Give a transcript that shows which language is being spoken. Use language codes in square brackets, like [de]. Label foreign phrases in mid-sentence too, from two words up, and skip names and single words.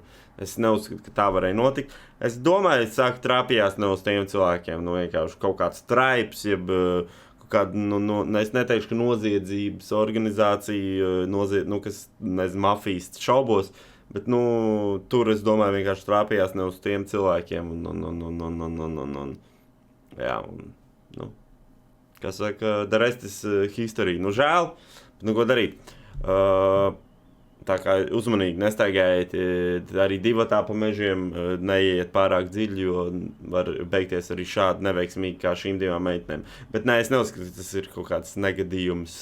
[lv] Es neuzskatu, ka tā varēja notikt. Es domāju, es sāku trāpījās ne uz tiem cilvēkiem, vienkārši kaut kāds traips, jeb kaut kāda, es neteikšu, ka noziedzības organizācija, kas, mafijas šaubos, bet, tur, es domāju, vienkārši trāpījās ne uz tiem cilvēkiem, jā, kā saka, [en] the rest is history. [lv] Žēl, bet, ko darīt? Tā kā uzmanīgi nestaigājiet, arī divatā pa mežiem, neiet pārāk dziļi, jo var beigties arī šādi neveiksmīgi kā šīm 2 meitenēm. Bet es neuzskatu, ka tas ir kaut kāds negadījums.